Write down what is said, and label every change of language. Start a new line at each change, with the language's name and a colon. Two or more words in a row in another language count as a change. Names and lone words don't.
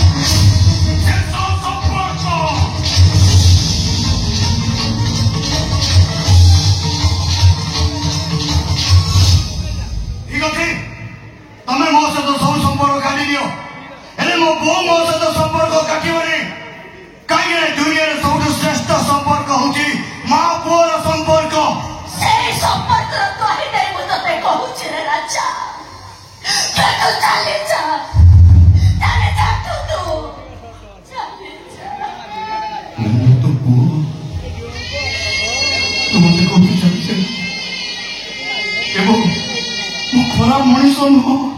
Odia: ଠିକ ଅଛି ତମେ ମୋ ସହିତ ସବୁ ସମ୍ପର୍କ କାଟି ଦିଅ ହେଲେ ମୋ ବୋଉ ମୋ ସହିତ ସମ୍ପର୍କ କାଟିବନି କାହିଁକି ନା ଦୁନିଆରେ ସବୁଠୁ ଶ୍ରେଷ୍ଠ ସମ୍ପର୍କ ହଉଛି ମା ପୁଅର ସମ୍ପର୍କ ସେଇ ସମ୍ପର୍କର କାହାଣୀ ମୁଁ ତତେ କହୁଛି ରେ ରାଜା ତୁ ଚାଲି ଯା ତୁ ଚାଲି ଯା ମୁଁ ତ ପୁଅ ତୁ ମତେ କହୁଛୁ ଚାଲିଛେ ଏବଂ ମୁଁ ଖରାପ ମଣିଷ ନୁହଁ